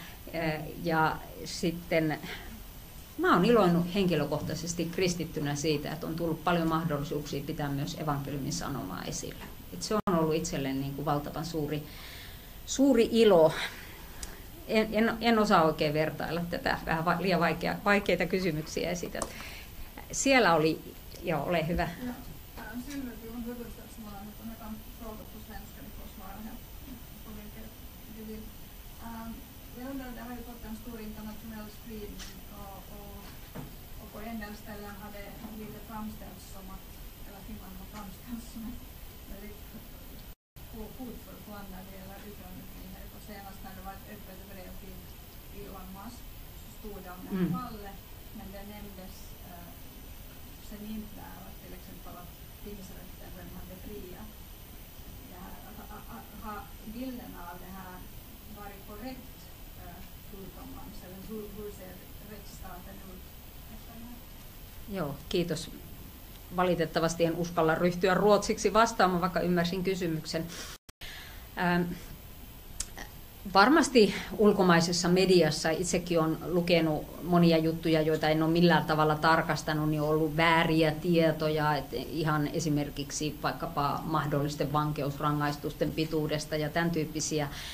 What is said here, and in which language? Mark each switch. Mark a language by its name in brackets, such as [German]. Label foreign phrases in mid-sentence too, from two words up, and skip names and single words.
[Finnish] Ja sitten mä oon iloinut henkilökohtaisesti kristittynä siitä, että on tullut paljon mahdollisuuksia pitää myös evankeliumin sanomaa esillä. Et se on ollut itselleni niin kuin valtavan suuri ilo. En osaa oikein vertailla tätä, vähän liian vaikeita kysymyksiä esität. Siellä oli, joo, ole hyvä. [Swedish] Jag undrar, det har ju fått en stor internationell spridning och på en del ställen har det blivit framställts som att, eller Finland har framställts som ett väldigt hotfullt land när det gäller yttrandefrihet. Och senast när det var ett öppet brev till Elon Musk så stod det om det här fallet, men det nämndes sen inte att till exempel att tingsrätten redan hade friat. Har bilderna av det här varit korrekt? [Finnish] Joo, kiitos. Valitettavasti en uskalla ryhtyä ruotsiksi vastaamaan, vaikka ymmärsin kysymyksen. Varmasti ulkomaisessa mediassa, itsekin olen lukenut monia juttuja, joita en ole millään tavalla tarkastanut, niin on ollut vääriä tietoja, että ihan esimerkiksi vaikkapa mahdollisten vankeusrangaistusten pituudesta ja tämän tyyppisiä.